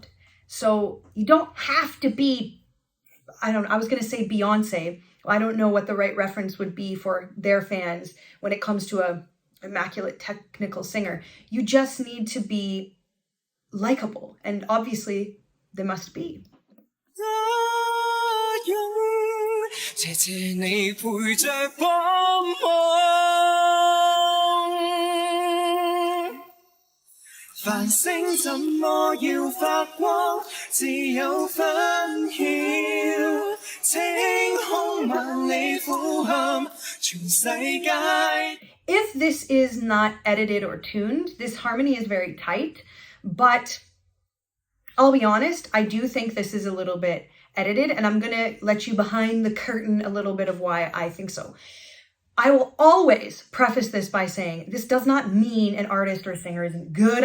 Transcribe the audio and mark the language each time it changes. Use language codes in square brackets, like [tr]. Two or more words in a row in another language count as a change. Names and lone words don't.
[en] So you don't have to be, I was going to say Beyonce. Well, I don't know what the right reference would be for their fans when it comes to a immaculate technical singer. You just need to be likable. And obviously they must be. [zh] 謝謝你陪着光芒，繁星怎麼要發光？只有分曉，清空萬里呼喊，全世界。 [en] If this is not edited or tuned, this harmony is very tight, but I'll be honest, I do think this is a little bit edited, and I'm going to let you behind the curtain a little bit of why I think so. I will always preface this by saying this does not mean an artist or singer isn't good.